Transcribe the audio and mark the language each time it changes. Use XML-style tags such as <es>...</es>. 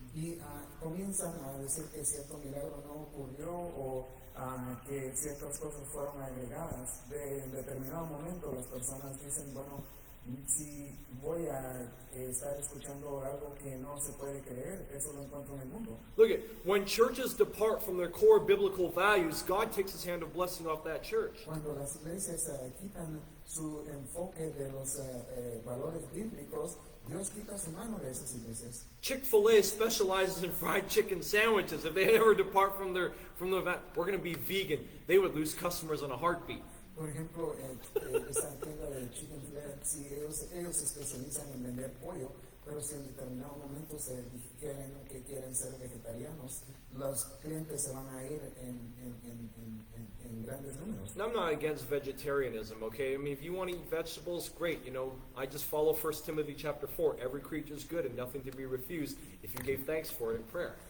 <es>Y comienzan a decir que cierto milagro no ocurrió o que ciertas cosas fueron agregadas. En determinado momento las personas dicen, bueno, si voy a estar escuchando algo que no se puede creer, eso lo encuentro en el mundo.</es> <en>Look at, when churches depart from their core biblical values, God takes his hand of blessing off that church.</en> <es>Cuando las iglesias quitan su enfoque de los valores bíblicos, Dios quita su mano de esas iglesias.</es> <en>Chick-fil-A specializes in fried chicken sandwiches. If they ever depart from their we're going to be vegan, they would lose customers in a heartbeat.</en> <es>Por ejemplo, esta tienda de Chicken Flex, sí, ellos se especializan en vender pollo, pero si en determinado momento se dijeron que quieren ser vegetarianos, los clientes se van a ir en grandes números.</es> <en>And I'm not against vegetarianism, okay? I mean, if you want to eat vegetables, great. You know, I just follow 1 Timothy chapter 4. Every creature is good and nothing to be refused if you gave thanks for it in prayer.</en>